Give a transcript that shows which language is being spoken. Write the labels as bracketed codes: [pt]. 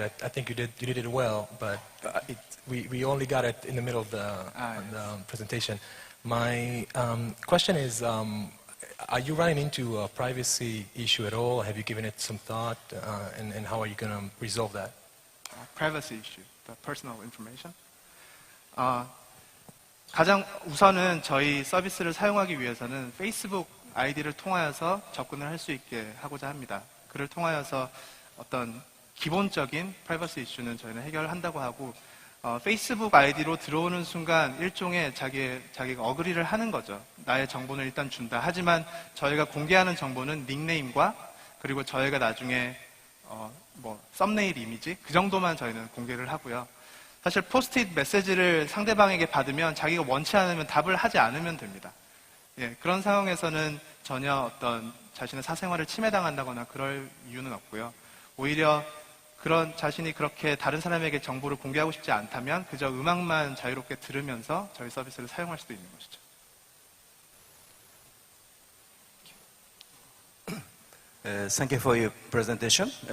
[en] I think you did it well, but we only got it in the middle of the presentation. My question is. Are you running into a privacy issue at all? Have you given it some thought? And how are you going to resolve that? Privacy issue, the personal information. [ko] 가장 우선은 저희 서비스를 사용하기 위해서는 페이스북 아이디를 통하여서 접근을 할 수 있게 하고자 합니다. 그를 통하여서 어떤 기본적인 프라이버시 이슈는 저희는 해결한다고 하고 페이스북 아이디로 들어오는 순간 일종의 자기가 어그리를 하는 거죠. 나의 정보는 일단 준다. 하지만 저희가 공개하는 정보는 닉네임과 그리고 저희가 나중에 썸네일 이미지 그 정도만 저희는 공개를 하고요. 사실 포스트잇 메시지를 상대방에게 받으면 자기가 원치 않으면 답을 하지 않으면 됩니다. 예, 그런 상황에서는 전혀 어떤 자신의 사생활을 침해당한다거나 그럴 이유는 없고요. 오히려 자신이 그렇게 다른 사람에게 정보를 공개하고 싶지 않다면 그저 음악만 자유롭게 들으면서 저희 서비스를 사용할 수도 있는 것이죠. [en] Thank you for your presentation.